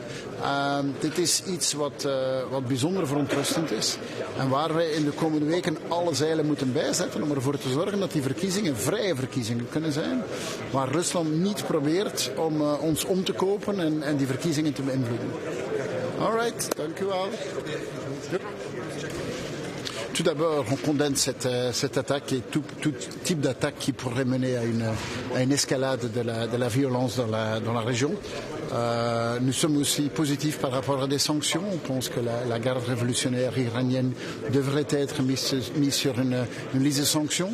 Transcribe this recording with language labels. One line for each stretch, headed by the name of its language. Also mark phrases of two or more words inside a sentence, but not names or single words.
Dutch: Dit is iets wat bijzonder verontrustend is en waar wij in de komende weken alle zeilen moeten bijzetten om ervoor te zorgen dat die verkiezingen vrije verkiezingen kunnen zijn, waar Rusland niet probeert om ons om te kopen en die verkiezingen te beïnvloeden. Alright, dank u wel.
French: Tout d'abord, on condamne cette attaque et tout type d'attaque qui pourrait mener à une escalade de la violence dans la région. Nous sommes aussi positifs par rapport à des sanctions. On pense que la garde révolutionnaire iranienne devrait être mise sur une liste de sanctions.